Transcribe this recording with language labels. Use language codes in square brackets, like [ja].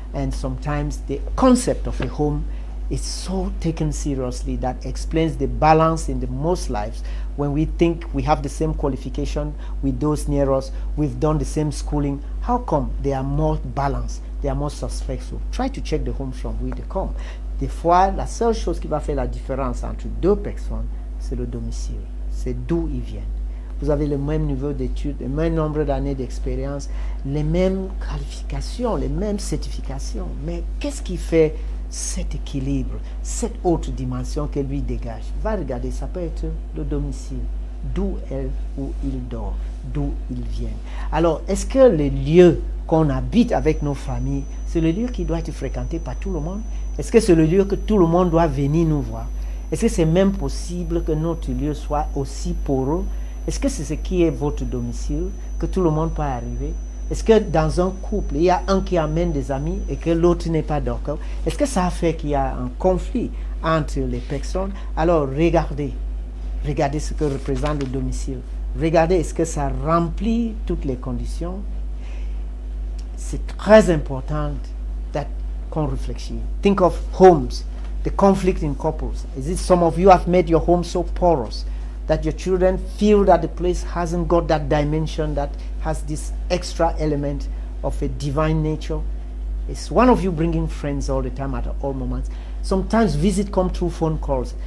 [en] And sometimes the concept of a home is so taken seriously that explains the balance in the most lives. When we think we have the same qualification with those near us, we've done the same schooling, How come they are more balanced, they are more suspectful? Try to check the homes from where they come. [fr] Des fois, la seule chose qui va faire la différence entre deux personnes, c'est le domicile, c'est d'où ils viennent. Vous avez le même niveau d'études, le même nombre d'années d'expérience, les mêmes qualifications, les mêmes certifications. Mais qu'est-ce qui fait cet équilibre, cette autre dimension qu'elle lui dégage? Va regarder, ça peut être le domicile, d'où elle ou il dort, d'où ils viennent. Alors, est-ce que le lieu qu'on habite avec nos familles, c'est le lieu qui doit être fréquenté par tout le monde? Est-ce que c'est le lieu que tout le monde doit venir nous voir? Est-ce que c'est même possible que notre lieu soit aussi poreux? Est-ce que c'est ce qui est votre domicile, que tout le monde peut arriver? Est-ce que dans un couple, il y a un qui amène des amis et que l'autre n'est pas d'accord? Est-ce que ça fait qu'il y a un conflit entre les personnes? Alors regardez ce que représente le domicile. Regardez, est-ce que ça remplit toutes les conditions? C'est très important qu'on réfléchisse. [en] Think of homes, the conflict in couples. Is it some of you have made your home so porous that your children feel that the place hasn't got that dimension, that has this extra element of a divine nature? Is one of you bringing friends all the time at all moments? Sometimes visits come through phone calls.